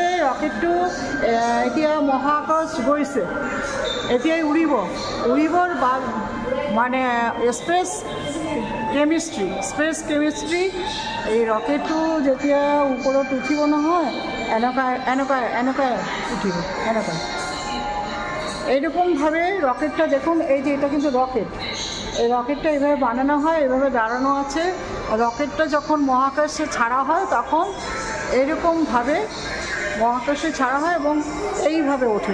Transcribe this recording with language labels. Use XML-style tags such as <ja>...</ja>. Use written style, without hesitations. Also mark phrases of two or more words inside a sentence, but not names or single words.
<as>ৰকেটটো এতিয়া মহাকাশ গৈছে, এতিয়াই উৰিবৰ মানে</as> <en>space chemistry.</en> <as>এই ৰকেটটো যেতিয়া ওপৰত উঠিব নহয়, এনেকুৱা উঠিব, এনেকুৱা।</as> <bn>এইরকমভাবে রকেটটা দেখুন, এই যে এটা কিন্তু রকেট, এই রকেটটা এইভাবে বানানো হয়, এইভাবে দাঁড়ানো আছে। রকেটটা যখন মহাকাশে ছাড়া হয় তখন এইরকমভাবে মহাকাশে ছাড়া হয় এবং এইভাবে ওঠে।</bn>